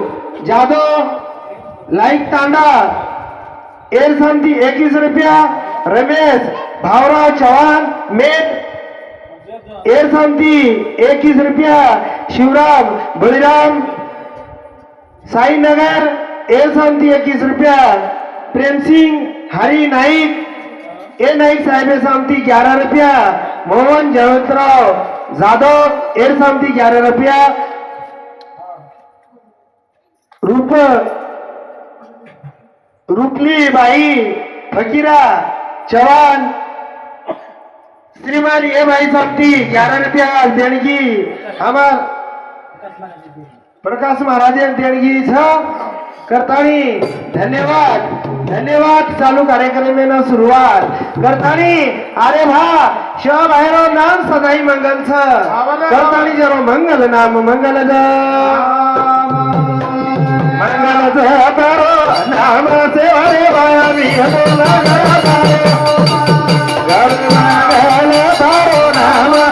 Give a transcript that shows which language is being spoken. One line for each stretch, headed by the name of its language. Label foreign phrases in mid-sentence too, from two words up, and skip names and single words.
Lambadi: जाधव लाईक तांडा एर समती 21 रुपया रमेश भावराव चौहान मेट एर समती 21 रुपया शिवराम बळीराम साईनगर एर समती 21 रुपया प्रेमसिंग हरी नाईक ए नाईक साहेब समती 11 रुपया मोहन जयवंतराव जाधव एर समती 11 रुपया रूपली बाई फकीरा चौहान श्रीमान ए भाई समती 11 रुपया देणगी हमार प्रकाश महाराज देणगी छ करतानी धन्यवाद धन्यवाद चालू कार्यक्रम में सुरुवात करतानी अरे भा शिव भाईरो नाम सदाई मंगल छ करतानी जरो मंगल नाम मंगल मंगल तारो नाम सेवा रे भाया मी तारो नाम